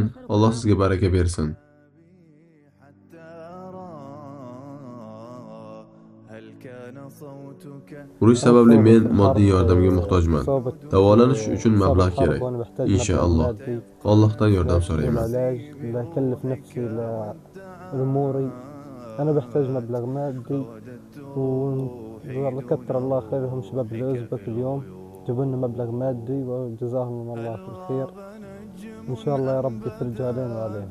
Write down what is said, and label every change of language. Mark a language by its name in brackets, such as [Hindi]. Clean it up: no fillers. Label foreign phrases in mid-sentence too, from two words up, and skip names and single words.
[Uzbek] Alloh sizga baraka bersin. Urush sababli men moddiy yordamga muhtojman. Davolanish uchun mablag' kerak. Inshaalloh. Allohdan yordam so'rayman. [Arabic] لا أكلف نفسي لأموري. أنا بحتاج مبلغ مادي وكثر الله خيرهم شباب الأوزبك اليوم جابوا لنا مبلغ مادي وجزاهم الله في الخير. إن شاء الله يا رب يفرج علينا وعليهم.